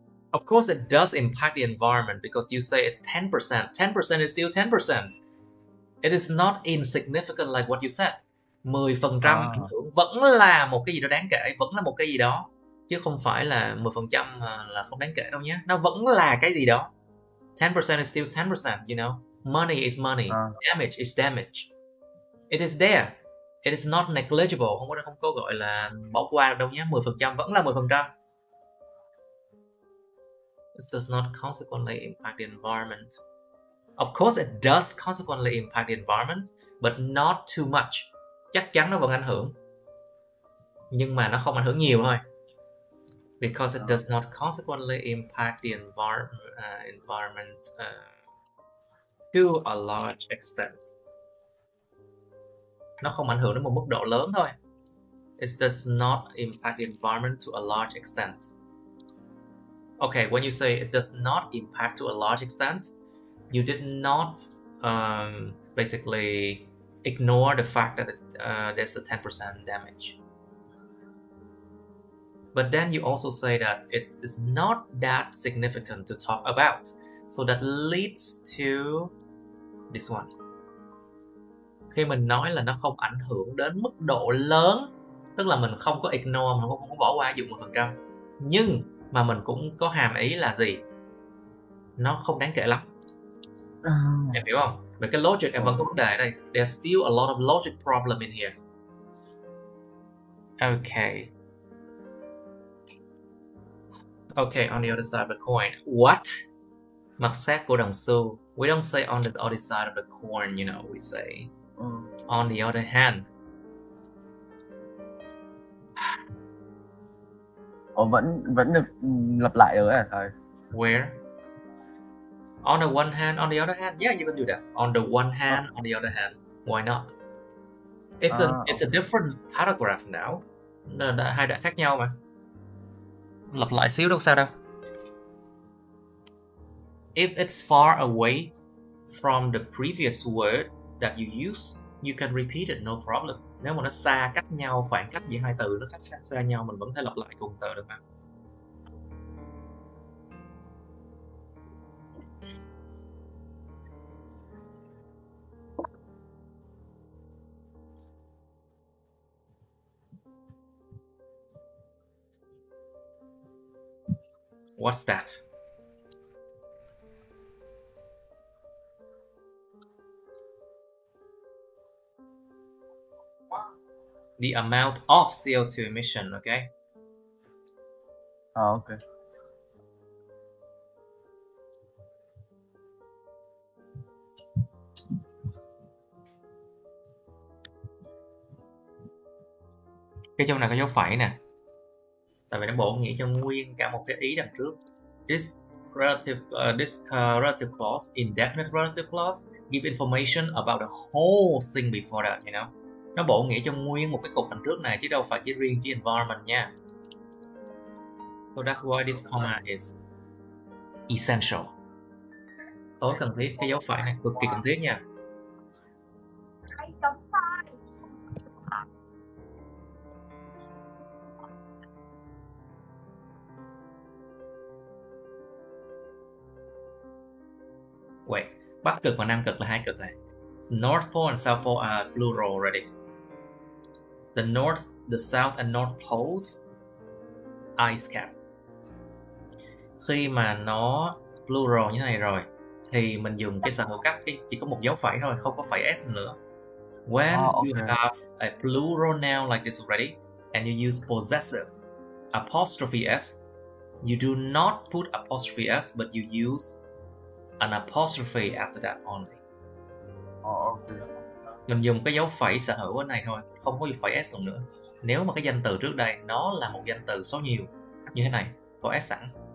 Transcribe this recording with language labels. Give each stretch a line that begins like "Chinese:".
English: Of course, it does impact the environment because you say it's 10%. 10% is still 10%. It is not insignificant like what you said.
Vietnamese: 10% ảnh hưởng vẫn là một cái gì đó đáng kể, vẫn là một cái gì đó. Chứ không phải là 10% là không đáng kể đâu nhé. Nó vẫn là cái gì đó.
English: 10% is still 10%, you know. Money is money. Damage is damage. It is there. It is not negligible.
Vietnamese: Không có gọi là bỏ qua được đâu nhé. 10% vẫn là 10%.
English: This does not consequently impact the environment. Of course, it does consequently impact the environment, but not too much.
Vietnamese: Chắc chắn nó vẫn ảnh hưởng, nhưng mà nó không ảnh hưởng nhiều thôi.
English: Because it does not consequently impact the environment to a large extent.
Vietnamese: Nó không ảnh hưởng đến một mức độ lớn thôi.
English: It does not impact the environment to a large extent. Okay, when you say it does not impact to a large extent, you did not basically ignore the fact that there's a 10% damage. But then you also say that it is not that significant to talk about. So that leads to This one.
Vietnamese: Khi mình nói là nó không ảnh hưởng đến mức độ lớn, tức là mình không có ignore, mình không có bỏ qua áp dụng 10%. Nhưng mà mình cũng có hàm ý là gì? Nó không đáng kể lắm. Em hiểu không? Về cái logic em vẫn có vấn đề ở đây.
English: There's still a lot of logic problem in here. Okay. Okay, on the other side of the coin. What?
Vietnamese: Mặt khác của đồng xu.
English: We don't say on the other side of the coin, you know, we say on the other hand.
Vietnamese: Vẫn được lặp lại được à thầy?
English: Where? On the one hand, on the other hand. Yeah, you can do that. On the one hand, on the other hand. Why not? It's a different paragraph now.
Vietnamese: Hai đoạn khác nhau mà. Lặp lại xíu đâu sao đâu.
English: If it's far away from the previous word that you use, you can repeat it, no problem.
Vietnamese: Nếu mà nó xa cách nhau, khoảng cách giữa hai từ nó xa nhau, mình vẫn thể lặp lại cùng từ được mà.
English: What's that? The amount of CO2 emission, okay? Okay.
Vietnamese: Cái chỗ này có dấu phẩy nè. Tại vì nó bổ nghĩa cho nguyên cả một cái ý đằng trước.
English: This relative clause, indefinite relative clause, give information about the whole thing before that, you know.
Vietnamese: Nó bổ nghĩa cho nguyên một cái cục đằng trước này chứ đâu phải chỉ riêng chỉ environment nha.
English: So that's why this comma is essential.
Vietnamese: Tối cần thiết, cái dấu phẩy này cực kỳ cần thiết nha. Wait, Bắc cực và Nam cực là hai cực này.
English: North Pole and South Pole are plural already. The North, the South and North Poles ice cap.
Vietnamese: Khi mà nó plural như thế này rồi thì mình dùng cái sở hữu cách chỉ có một dấu phẩy thôi, không có phẩy s nữa.
English: When you have a plural noun like this already and you use possessive apostrophe s, you do not put apostrophe s but you use an apostrophe after that only.
Vietnamese: Mình dùng cái dấu phẩy sở hữu ở này thôi, không có dùng phẩy s nữa. Nếu mà cái danh từ trước đây nó là một danh từ số nhiều như thế này, có s sẵn.